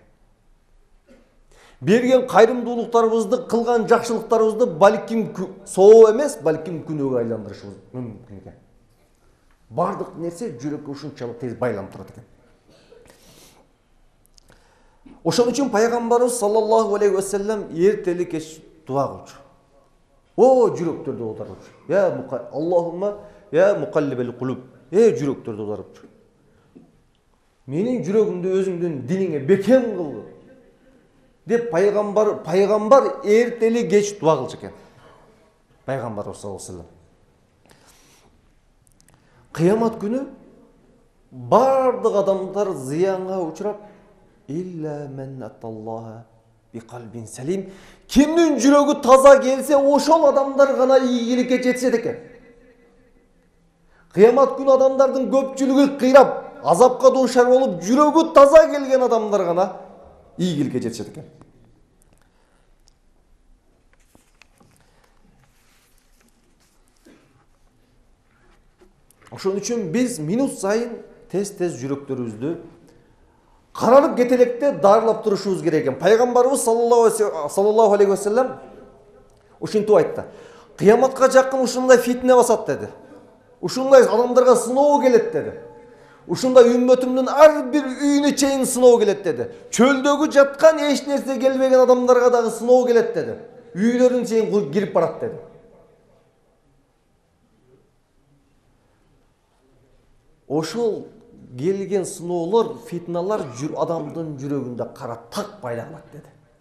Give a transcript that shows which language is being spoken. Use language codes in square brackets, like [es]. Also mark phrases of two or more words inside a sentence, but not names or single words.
[ky] Берген кайрымдуулуктарыбызды, кылган жакшылыктарыбызды балким соо эмес, балким күнөөгө айландырышыбыз мүмкүн экен. Бардык нерсе жүрөккө ушунчалык тез байланып турат экен. Ошон үчүн пайгамбарыбыз [ar] صلى الله عليه وسلم [ky] эртели кеч дуа кылчу. О, жүрөктөрдү оодарчу. [ar] اللهم يا مقلب القلوب. [ky] Жүрөктөрдү оодарчу. Менин жүрөгүмдү өзүңдүн диниңе бекем кыл деп пайгамбар эртели кеч дуа кылчу экен. Пайгамбарыбыз [ar] صلى الله عليه وسلم. [ky] Кыямат күнү бардык адамдар зыянга учурап, [ar] إلا من أتى الله بقلب سليم. [ky] Кимдин жүрөгү таза келсе, ошол адамдар гана ийгиликке жетишет экен. Кыямат күнү адамдардын көпчүлүгү кыйрап, азапка дуушар болуп, жүрөгү таза келген адамдар гана ийгиликке жетишет экен. Ошон үчүн биз минут сайын тез-тез жүрөктөрүбүздү каранып кетелекте дарылап турушубуз керек экен. Пайгамбарыбыз [ar] صلى الله عليه وسلم [ky] ушинтип айтты. Кыяматка жакын ушундай фитне басат деди. Ушундай адамдарга сыноо келет деди. Ушундай үммөтүмдүн ар бир үйүнө чейин сыноо келет деди. Чөлдөгү жаткан эч нерсе келбеген адамдарга дагы сыноо келет деди. Үйлөрүнүн чейин кирип барат деди. Ошол келген сыноолор, фитналар адамдын жүрөгүндө кара так пайда кылат деди.